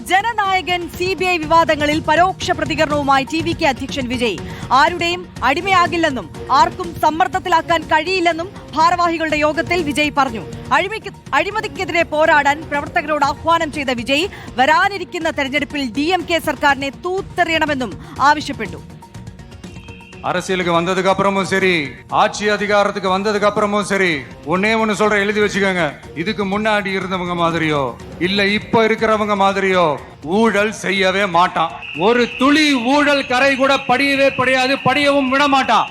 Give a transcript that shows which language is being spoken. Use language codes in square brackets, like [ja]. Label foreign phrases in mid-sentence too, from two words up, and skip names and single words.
[ml] ജനനായകൻ CBI വിവാദങ്ങളിൽ പരോക്ഷ പ്രതികരണവുമായി TVK അധ്യക്ഷൻ വിജയ്. ആരുടെയും അടിമയാകില്ലെന്നും ആർക്കും സമ്മർദ്ദത്തിലാക്കാൻ കഴിയില്ലെന്നും ഭാരവാഹികളുടെ യോഗത്തിൽ വിജയ് പറഞ്ഞു. അഴിമതിക്കെതിരെ പോരാടാൻ പ്രവർത്തകരോട് ആഹ്വാനം ചെയ്ത വിജയ് വരാനിരിക്കുന്ന തെരഞ്ഞെടുപ്പിൽ DMK സർക്കാരിനെ തൂത്തെറിയണമെന്നും ആവശ്യപ്പെട്ടു. [ta] அரசியலுக்கு வந்ததுக்கு அப்புறமும் சரி, ஆட்சி அதிகாரத்துக்கு வந்ததுக்கு அப்புறமும் சரி, ஒன்னே ஒன்னு சொல்ற, எழுதி வச்சுக்கோங்க. இதுக்கு முன்னாடி இருந்தவங்க மாதிரியோ இல்ல இப்ப இருக்கிறவங்க மாதிரியோ ஊழல் செய்யவே மாட்டான். ஒரு துளி ஊழல் கரை கூட படியவே படியாது, படியவும் விட மாட்டான்.